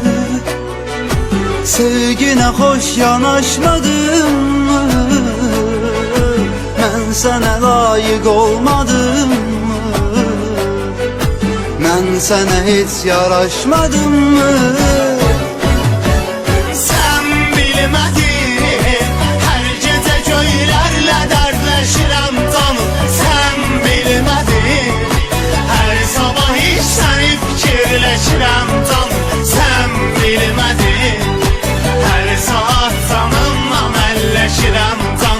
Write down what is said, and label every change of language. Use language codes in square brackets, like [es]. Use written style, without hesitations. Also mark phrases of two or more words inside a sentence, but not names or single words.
[tr] Sevgine hoş yanaşmadın mı? Ben sana layık olmadım mı? Ben sana hiç yaraşmadım mı? [az] Sen bilmədin, hər gecə göylərlə dərdləşirəm canım. Sən bilmədin, hər sabah hiç səni fikirləşirəm canım. Sən bilmədin, hər saat canımla əlləşirəm canım.